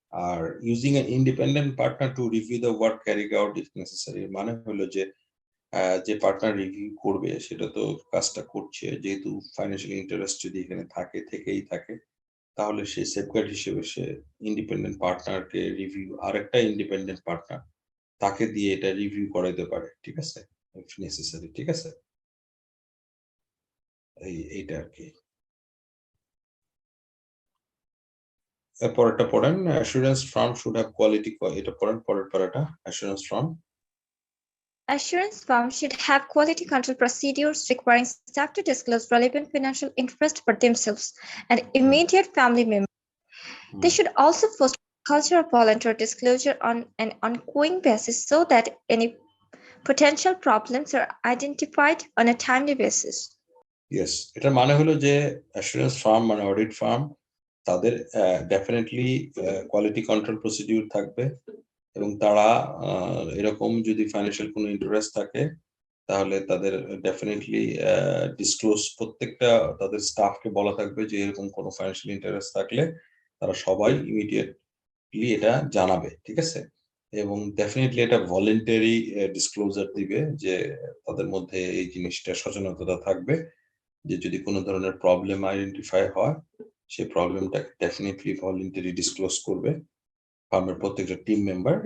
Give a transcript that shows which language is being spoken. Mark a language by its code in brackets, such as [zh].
[bn] Are [en] using an independent partner to review the work carried out if necessary, [bn] মানে হলো যে যে partner review করবে সেটা তো কাজটা করছে, যেহেতু ফাইন্যান্সিয়াল ইন্টারেস্ট যদি এখানে থেকেই থাকে, তাহলে সে সেফগার্ড হিসেবে সে ইন্ডিপেন্ডেন্ট পার্টনারকে রিভিউ, আরেকটা ইন্ডিপেন্ডেন্ট পার্টনার তাকে দিয়ে এটা রিভিউ করাইতে পারে, ঠিক আছে, ইফ নেসেসারি, ঠিক আছে, এইটা আর কি। পরেরটা পড়েন, [en] assurance firm should have quality, [bn] এটা পড়েন পরের পারাটা, assurance farm [en] Assurance firm should have quality control procedures requiring staff to disclose relevant financial interest for themselves and immediate family members. They should also foster a culture of voluntary disclosure on an ongoing basis so that any potential problems are identified on a timely basis. [bn] Yes, এটার মানে হলো যে assurance farm মানে audit farm, তাদের definitely quality control procedure থাকবে, এবং তারা এরকম যদি ফাইন্যান্সিয়াল কোনো ইন্টারেস্ট থাকে তাহলে তাদের ডেফিনেটলি ডিসক্লোজ, প্রত্যেকটা তাদের স্টাফকে বলা থাকবে যে এরকম কোনো ফাইন্যান্সিয়াল ইন্টারেস্ট থাকলে তারা সবাই ইমিডিয়েটলি এটা জানাবে, ঠিক আছে, এবং ডেফিনেটলি এটা ভলেন্টারি ডিসক্লোজার দিবে, যে তাদের মধ্যে এই জিনিসটা সচেতনতা থাকবে যে যদি কোনো ধরনের প্রবলেম আইডেন্টিফাই হয় সেই প্রবলেমটা ডেফিনেটলি ভলেন্টারি ডিসক্লোজ করবে ফার্মের প্রত্যেকটা টিম মেম্বার।